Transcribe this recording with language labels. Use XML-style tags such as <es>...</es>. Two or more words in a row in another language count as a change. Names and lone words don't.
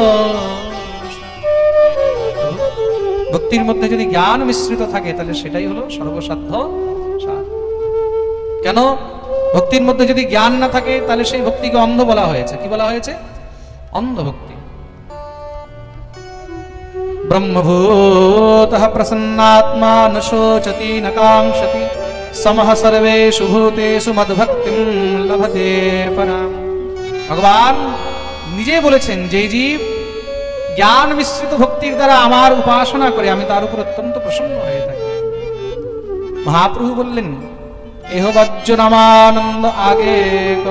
<bn>ভক্তির মধ্যে যদি জ্ঞান মিশ্রিত থাকে, তাহলে সেটাই হলো সর্বসাধ্য। কেন? ভক্তির মধ্যে যদি জ্ঞান না থাকে তাহলে সেই ভক্তিকে অন্ধ বলা হয়েছে। কি বলা হয়েছে? অন্ধ ভক্তি।</bn> <sa>ব্রহ্মভূতঃ প্রসন্নাত্মা ন শোচতি ন কাঙ্ক্ষতি সমঃ সর্বেষু ভূতেষু মদ্ভক্তিম লভতে পরাম।</sa> <bn>ভগবান নিজে বলেছেন, যে জীব জ্ঞান মিশ্রিত ভক্তির দ্বারা আমার উপাসনা করে আমি তার উপর অত্যন্ত প্রসন্ন হয়ে থাকি। মহাপ্রভু বললেন, এহ বাহ্য নামানন্দ আগে কহ।</bn>